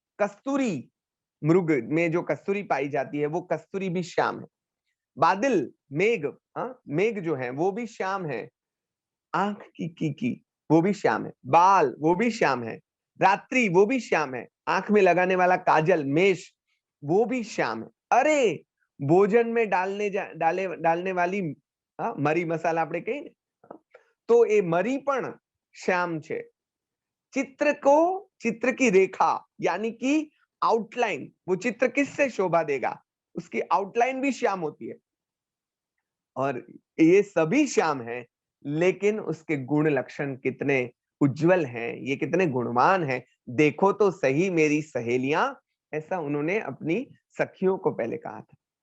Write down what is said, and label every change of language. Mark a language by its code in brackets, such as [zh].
[hi] कस्तूरी, मृग में जो कस्तूरी पाई जाती है वो कस्तूरी भी श्याम है। बादल, मेघ, मेघ जो है वो भी श्याम है। आंख की कीकी वो भी श्याम है, बाल वो भी श्याम है, रात्रि वो भी श्याम है, आंख में लगाने वाला काजल मेष वो भी श्याम है। अरे भोजन में डालने वाली मरी मसाला [gu] આપણે કહીએ ને, તો એ મરી પણ શ્યામ છે। [hi] चित्र की रेखा यानी कि आउटलाइन, वो चित्र किससे शोभा देगा, उसकी आउटलाइन भी श्याम होती है। और ये सभी श्याम हैं, लेकिन उसके गुण लक्षण कितने उज्जवल हैं, ये कितने गुणवान हैं, देखो तो सही मेरी सहेलियां, ऐसा उन्होंने अपनी सखियों को पहले कहा था।